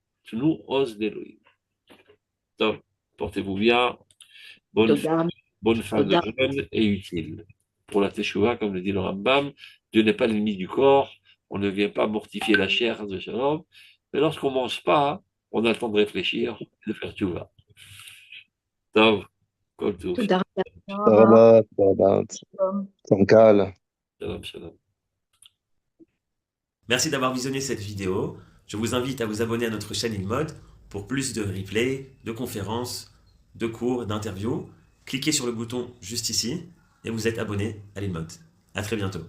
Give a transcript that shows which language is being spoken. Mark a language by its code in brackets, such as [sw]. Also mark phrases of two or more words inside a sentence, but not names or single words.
[fr] Nous, [he] עוז לאלוהים. [fr] Donc, portez-vous bien. Bonne bonne fin de jeûne et utile. Pour la Teshuvah, comme le dit le Rambam, Dieu n'est pas l'ennemi du corps, on ne vient pas mortifier la chair de Shalom, mais lorsqu'on ne mange pas, on a le temps de réfléchir et de faire Teshuvah. [he] טוב, כל טוב. Shabbat, Shabbat, Sankal. שלום, שלום. [fr] Merci d'avoir visionné cette vidéo. Je vous invite à vous abonner à notre chaîne InMode pour plus de replays, de conférences, de cours, d'interviews. Cliquez sur le bouton juste ici et vous êtes abonné à l'InMode. À très bientôt.